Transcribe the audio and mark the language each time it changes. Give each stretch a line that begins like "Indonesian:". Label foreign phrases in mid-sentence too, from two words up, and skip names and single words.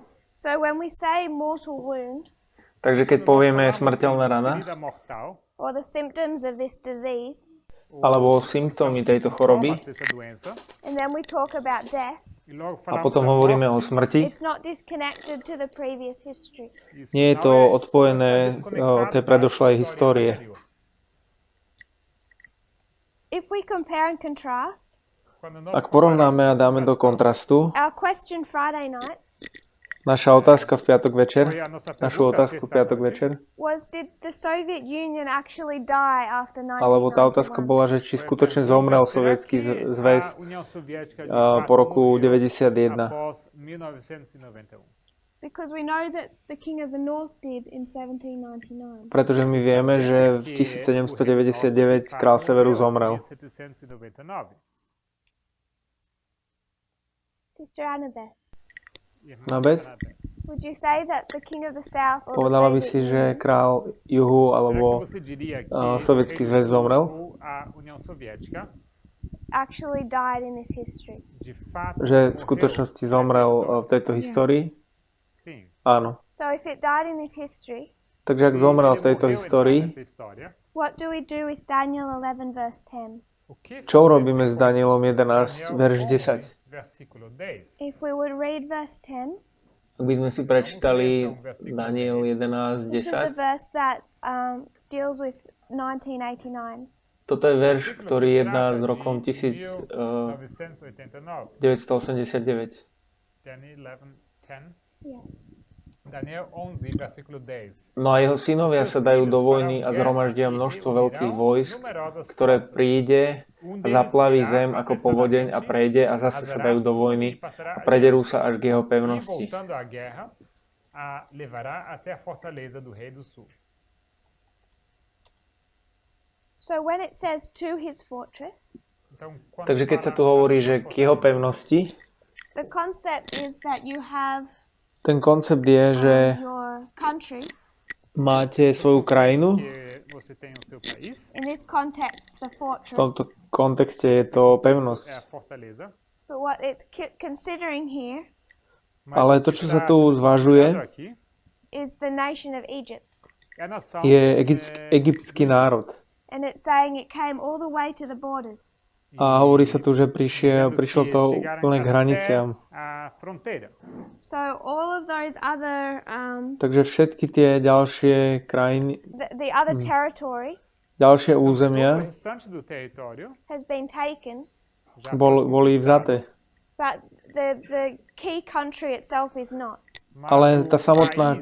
English: So when we say mortal wound,
Slovak: Takže keď povieme smrteľná rana,
English: or the symptoms of this disease,
Slovak: alebo symptómy tejto choroby,
English: and then we talk about death,
Slovak: a potom hovoríme o smrti,
English: it's not disconnected to the previous history.
Slovak: nie je to odpojené od tej predošlej histórie.
English: If we compare and contrast,
Slovak: Ak porovnáme a dáme do kontrastu,
English: our question Friday night
Slovak: naša otázka v piatok večer, našu otázku v piatok večer,
English: was, did the Soviet Union actually die after
Slovak: alebo tá otázka
English: 1991?
Slovak: bola, že či skutočne zomrel sovietský zväz po roku 91.
English: Because we know that the King of the North did in 1799.
Slovak: Pretože my vieme, že v 1799 král Severu zomrel.
English: Sister Annabeth, Nabed? would you say that the King of the South or the
Slovak: Povedala by
English: Soviet
Slovak: si, že
English: Union
Slovak: král Juhu alebo sovietský zväz zomrel?
English: actually died in this history?
Slovak: Že v skutočnosti zomrel v tejto histórii? Áno.
English: So if it died in this history,
Slovak: Takže ak zomrel v tejto histórii,
English: what do we do with Daniel 11 verse 10?
Slovak: čo urobíme s Danielom 11, verš 10?
English: If we would read verse 10,
Slovak: Ak by sme si prečítali Daniel 11,
English: this is the 10, verse that deals with 1989.
Slovak: toto je verš, ktorý jedná s rokom 1989.
English: Yeah.
Portuguese: Daniel 11, versículo 10.
Slovak: No a jeho synovia sa dajú do vojny a zhromaždia množstvo veľkých vojsk, ktoré príde a zaplaví zem ako povodeň a prejde a zase sa dajú do vojny a prederú sa až k jeho pevnosti.
Portuguese: Voltando à guerra, a levará até a fortaleza do rei do sul.
English: So when it says to his fortress,
Portuguese: Então, quando
Slovak: Takže keď sa tu
Portuguese: fala
Slovak: hovorí, že k jeho pevnosti,
English: the concept is that you have
Slovak: ten koncept je, že
English: your country.
Slovak: máte svoju krajinu.
Portuguese: que você tem o seu país,
English: In this context, the
Slovak: V
English: fortress.
Slovak: tomto kontexte je to
Portuguese: é
Slovak: pevnosť.
Portuguese: a fortaleza.
English: But what it's considering here
Portuguese: Mas
Slovak: Ale
Portuguese: o
Slovak: to,
Portuguese: que
Slovak: čo
Portuguese: está
Slovak: sa tu
Portuguese: sendo
Slovak: zvažuje,
Portuguese: considerado aqui
English: is the nation of Egypt.
Portuguese: é a nação
Slovak: je egyptský národ.
English: And it's saying it came all the way to the borders.
Slovak: A hovorí sa tu, že prišlo to
Portuguese: chegaram
Slovak: úplne k
Portuguese: até
Slovak: hraniciam.
Portuguese: a fronteira.
English: So all of those other,
Slovak: Takže všetky tie ďalšie krajiny,
English: the other territory
Slovak: ďalšie
Portuguese: Todo o
Slovak: územia
Portuguese: restante do território
English: has been taken,
Portuguese: já
Slovak: boli vzaté.
English: but the key country itself is not.
Portuguese: mas
Slovak: Ale
Portuguese: o
Slovak: tá samotná